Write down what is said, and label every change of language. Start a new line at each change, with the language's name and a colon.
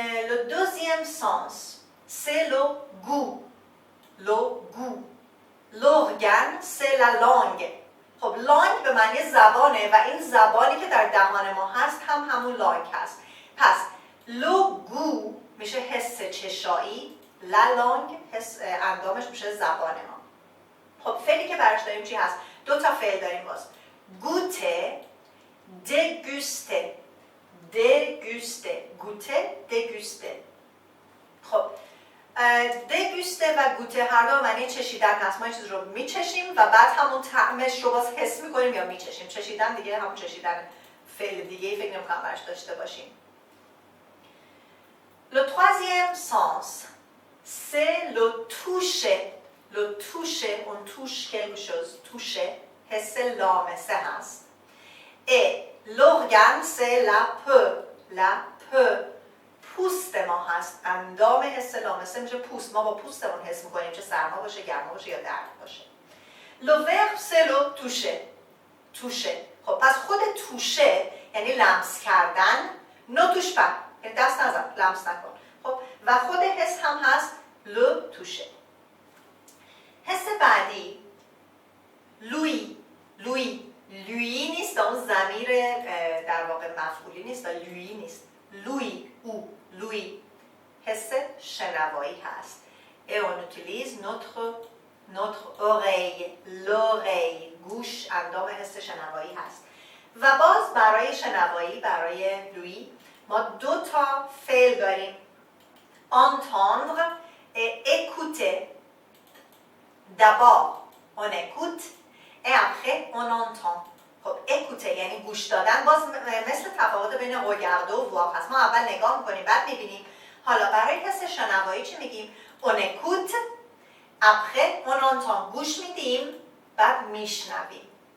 French: Le deuxième sens, c'est le goût. Le goût. L'organe, c'est la langue.
Persian: خب لانگ به معنی زبانه و این زبانی که در دهان ما هست هم همون لانگ هست. پس لو گو میشه حس چشایی، لا لانگ حس اندامش میشه زبان ما. خب فعلی که برش داریم چی هست؟ دو تا فعل داریم باز. گوته، دگوسته. دگوسته، گوته، دگوسته. خب دگوسته و گوته هر دو معنی چشیدن هست. ما این چیز رو میچشیم و بعد همون طعمش رو باز حس میکنیم یا میچشیم. چشیدن دیگه همون چشیدن فعل دیگه فکر نمی‌کنم براش داشته باشیم.
French: Le troisième sens, c'est le toucher. Le toucher, on touche quelque chose.
Persian: Toucher, حس لامسه هست.
French: Et l'organe, c'est la peau. La peau.
Persian: پوست ما هست. اندام حس لامسه میشه پوست. ما با پوستمون حس میکنیم چه سرما باشه، گرما باشه یا درد باشه.
French: Le verbe, c'est le toucher. toucher.
Persian: خب پس خود toucher یعنی لمس کردن. نه
French: touche pas.
Persian: یعنی دست نزن، لمس نکن. خب و خود حس هم هست le toucher. حس بعدی لوی. لوی نیست، اون ضمیر در واقع مفعولی نیست و لوی نیست. لوی او لوی حس شنوایی هست.
French: Et on utilise notre oreille, l'oreille.
Persian: گوش اندام حس شنوایی هست. و باز برای شنوایی، برای لوی ما دو تا فعل داریم.
French: entendre et écouter. D'abord on écoute et après on entend.
Persian: خب écouter یعنی گوش دادن. باز مثل تفاوت بین regarder و voir هست. ما اول نگاه میکنیم بعد میبینیم. حالا برای حس شنوایی چی میگیم؟
French: on écoute après on entend.
Persian: گوش میدیم بعد میشنویم.